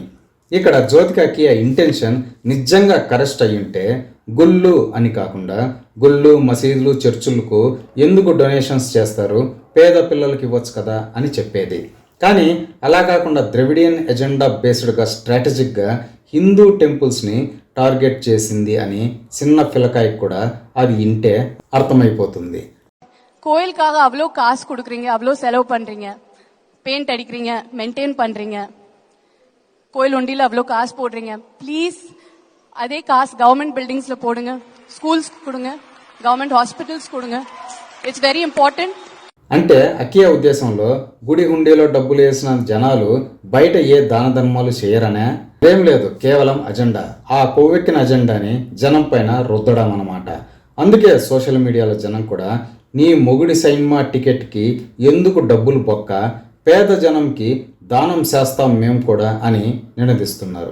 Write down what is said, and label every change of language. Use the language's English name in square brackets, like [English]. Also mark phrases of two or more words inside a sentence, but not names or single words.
[Telugu] ఇక్కడ జ్యోతిక కియా ఇంటెన్షన్ నిజంగా కరెక్ట్ అయ్యుంటే గుళ్ళు అని కాకుండా గుళ్ళు, మసీదులు, చర్చులకు ఎందుకు డొనేషన్స్ చేస్తారు, పేద పిల్లలకి ఇవ్వచ్చు కదా అని చెప్పేది. కానీ అలా కాకుండా [English] Dravidian agenda based strategic Hindu temples target [Telugu] చేసింది అని చిన్న పిల్లకాయకి కూడా అది ఇంటే అర్థమైపోతుంది. [Tamil] கோயிலுக்காக அவ்வளோ காசு கொடுக்குறீங்க, அவ்வளோ செலவு பண்றீங்க, பெயிண்ட் அடிக்கிறீங்க, மெயின்டைன் பண்றீங்க, கோயில் ஒண்டியில் அவ்வளோ காசு போடுறீங்க. ப்ளீஸ் அதே காசு [English] government buildings [Tamil] போடுங்க, ஸ்கூல்ஸ் கொடுங்க, [English] government hospitals கொடுங்க. It's very important. [Telugu] అంటే అకియా ఉద్దేశంలో గుడి హుండీలో డబ్బులు వేసిన జనాలు బయట ఏ దాన ధర్మాలు చేయరనే ఏం లేదు, కేవలం అజెండా. ఆ కొవ్వెక్కిన అజెండాని జనం పైన రుద్దడం అన్నమాట. అందుకే [English] social media [Telugu] జనం కూడా నీ మొగుడి సినిమా టికెట్కి ఎందుకు డబ్బులు బొక్క, పేద జనంకి దానం చేస్తాం మేము కూడా అని నినదిస్తున్నారు.